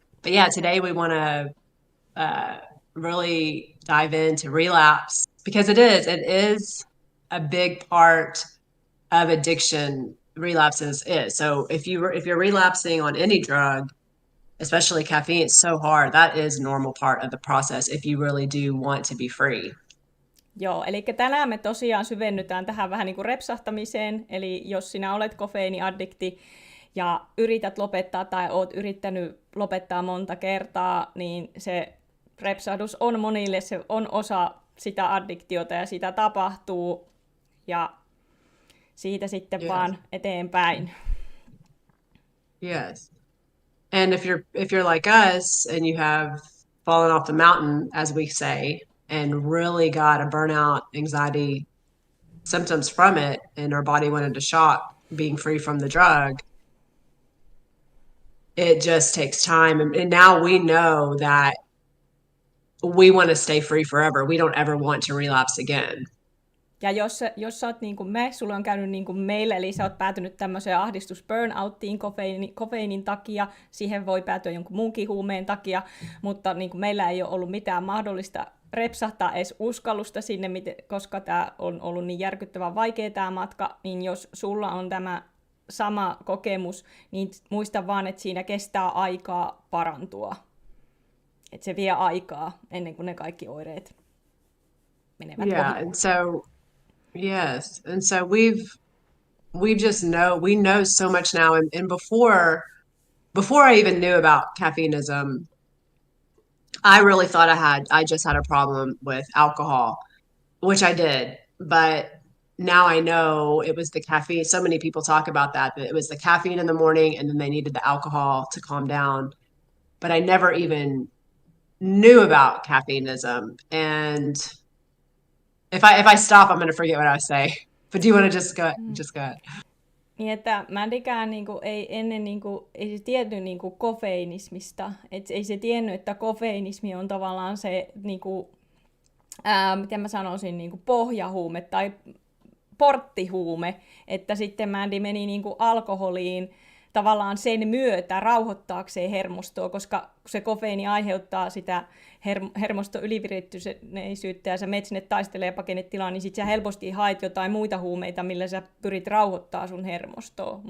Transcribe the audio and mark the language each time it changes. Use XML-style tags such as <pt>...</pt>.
<en>But yeah, today we want to really dive into relapse, because it is a big part of addiction. Relapses is. So if you're relapsing on any drug, especially caffeine, it's so hard. That is a normal part of the process if you really do want to be free.</en> <fi>Joo, eli tänään me tosiaan syvennytään tähän vähän niin kuin repsahtamiseen, eli jos sinä olet kofeiiniaddikti ja yrität lopettaa tai oot yrittänyt lopettaa monta kertaa, niin se repsahdus on monille, se on osa sitä addiktiota ja sitä tapahtuu, ja siitä sitten vaan eteenpäin.</fi> <en>Yes. And if you're like us and you have fallen off the mountain, as we say, and really got a burnout, anxiety symptoms from it, and our body went into shock being free from the drug, it just takes time. And now we know that we want to stay free forever. We don't ever want to relapse again.</en> <fi>Ja jos sä oot niin kuin sulla on käynyt niin kuin meillä, eli sä oot päätynyt tämmöiseen ahdistus-burnouttiin kofeiinin takia, siihen voi päätyä jonkun muunkin huumeen takia, mutta niin kuin meillä ei ole ollut mitään mahdollista repsahtaa edes uskallusta sinne, koska tämä on ollut niin järkyttävän vaikea tämä matka, niin jos sulla on tämä sama kokemus, niin muista vaan, että siinä kestää aikaa parantua. Että se vie aikaa ennen kuin ne kaikki oireet menevät</fi> <en>Yeah,</en> <fi>ohi.</fi> <en>and so yes, and so we just know we know so much now, and before I even knew about caffeineism, I really thought I just had a problem with alcohol, which I did, but now I know it was the caffeine. So many people talk about that it was the caffeine in the morning and then they needed the alcohol to calm down. But I never even knew about caffeineism. And if I stop, I'm going to forget what I was saying. But do you want to just go ahead?</en> <fi>Niin, että Mandikään niinku ei ennen niinku, ei se tiennyt niinku kofeinismista. Et ei se tiennyt, että kofeinismi on tavallaan se, niinku, miten mä sanoisin, niinku pohjahuume tai porttihuume. Että sitten Mandy meni niinku alkoholiin tavallaan sen myötä rauhoittaakseen hermostoa, koska se kofeiini aiheuttaa sitä hermoston ylivirittyneisyyttä ja sä menet sinne taistelee ja pakenet tilaa, niin sit sä helposti haet jotain muita huumeita, millä sä pyrit rauhoittaa sun hermostoa.</fi>